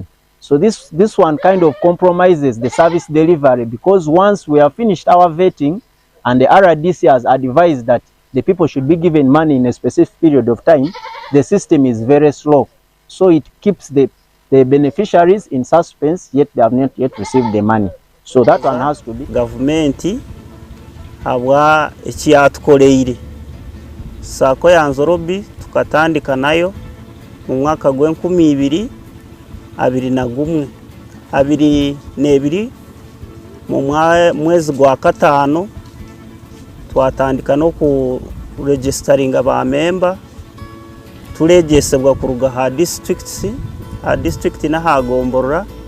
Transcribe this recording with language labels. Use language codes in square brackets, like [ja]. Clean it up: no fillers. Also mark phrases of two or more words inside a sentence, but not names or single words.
[en] So this one kind of compromises the service delivery, because once we have finished our vetting and the RDC has advised that the people should be given money in a specific period of time, the system is very slow. So it keeps the beneficiaries in suspense, yet they have not yet received the money. So that one has to be. [nyn] Government habwa ekiyatukoleire Sako ya Nzorobi tukatandika nayo mu mwaka gwe 2021 mu mwezi gwa katano twatandika no ku registeringa ba member tulegesebwa kuruga ha district na hagomborora